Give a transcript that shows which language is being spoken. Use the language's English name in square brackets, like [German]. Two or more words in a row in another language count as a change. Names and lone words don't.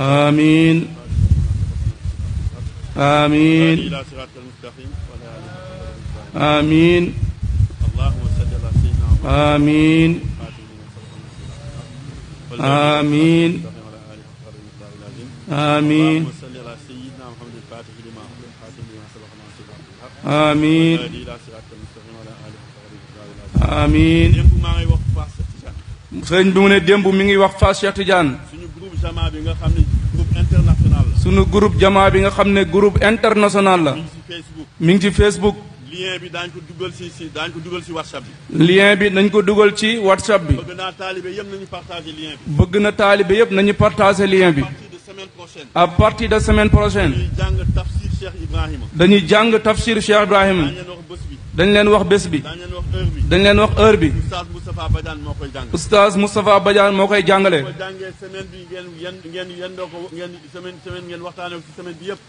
[Arabic] amiin amiin إلى صراط المستقيم وعلى آله amiin اللهم صل على سيدنا amiin amiin amiin اللهم صل على سيدنا محمد الفاتح لما أغلق خاتم لما سبق ناصر الحق amiin والهادي إلى صراطك المستقيم وعلى آله وصحبه amiin [Wolof] démb maa ngi wax Fass Tidiane sëriñ bi mu ne démb mi ngi wax Fass Cheikh Tidiane suñu groupe jamaa bi nga xam ne [French] groupe international [Wolof] la sunu groupe jamaa bi nga xam ne [French] groupe international [Wolof] la mi ngi ci Facebook mi ngi ci Facebook lien bi daañu ko dugal si WhatsApp bi lien bi nañ ko dugal ci WhatsApp bi bëgg naa taalibe yëpp nañu partager lien bi bëgg na taalibe yëpp nañu partager lien bi [French] à partir de semaine prochaine à partir de semaine prochaine [Wolof] ñuy jàng tafsir Cheikh Ibrahima dañuy jàng tafsir Cheikh Ibrahima daañu leen wax bés bi dañ leen wax bés bi daañu leen wax heure bi dañ leen wax heure bi Oustaz Moustapha Badiane moo koy jàng oustaz Moustapha Badiane moo koy jàngale ko jàngee semaine bi ngeen yendoo ko ngeen semaine ngeen waxtaanee ko ci semaine bi yëpp